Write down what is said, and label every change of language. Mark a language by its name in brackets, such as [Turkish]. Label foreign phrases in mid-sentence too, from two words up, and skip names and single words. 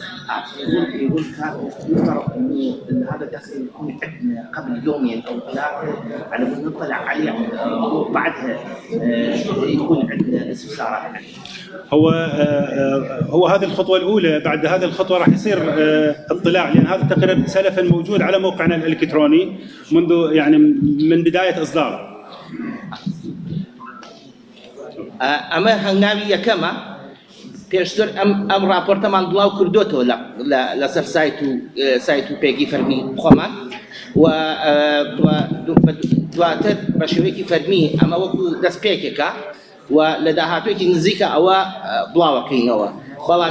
[Arabic] يقول كان يفترض ان هذا الدخل يكون عندنا قبل يومين او ثلاثه على ما نطلع عليه وبعدها يكون عندنا استفسارات. هو هذه الخطوة الأولى. بعد هذه الخطوة راح يصير اطلاع، لأن هذا التقرير سلفا موجود على موقعنا الإلكتروني منذ يعني من بداية إصداره. [Central Kurdish] اما هنگاوی یەکەمە پێشتر ئەم راپۆرتەمان بڵاو کردوتەوە لەسەر سایت و پێگی فەرمی خۆمان و دواتر بە شێوەیەکی فەرمی ئەمە وەکو دەستپێکێکە و لە داهاتوێکی نزیکە ئەوە بڵاوەکەینەوە، بەڵام